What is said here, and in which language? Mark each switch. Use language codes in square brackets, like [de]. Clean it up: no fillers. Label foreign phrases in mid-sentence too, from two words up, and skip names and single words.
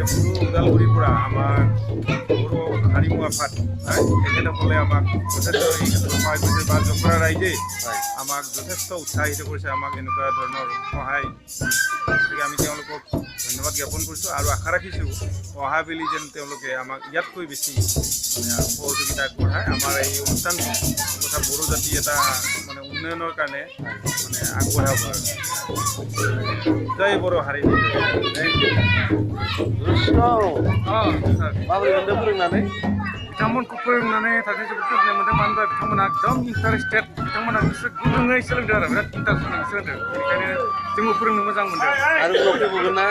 [as] বড়ো ওদালগুৰিৰ পৰা আমাৰ বড়ো হাৰিমু আফাত তেখেতসকলে আমাক যথেষ্ট সহায় কৰিছে বা জখৰা ৰাইজে আমাক যথেষ্ট উৎসাহিত কৰিছে আমাক এনেকুৱা ধৰণৰ সহায় গতিকে আমি তেওঁলোকক ধন্যবাদ জ্ঞাপন কৰিছোঁ আৰু আশা ৰাখিছোঁ অহাবেলি যেন তেওঁলোকে আমাক ইয়াতকৈ বেছি মানে সহযোগিতা আগবঢ়ায় আমাৰ এই অনুষ্ঠান তথা বড়ো জাতি এটা মানে উন্নয়নৰ কাৰণে মানে আগবঢ়াব আৰু জয় বড়ো হাৰিমু [brx] माबोरै मोनदों फोरोंनानै बिथांमोनखौ फोरोंनानै थारैनो जोबोद गोजोननाय मोनदों मानो होनबा बिथांमोना एकदम इन्टारेस्टेड बिथांमोना गोसो गुदुङै सोलोंदों आरो बिराद इन्टारेस्ट होनानै सोलोंदों बेनिखायनो जोंबो फोरोंनो मोजां मोनदों आरो उनाव फैबावगोन ना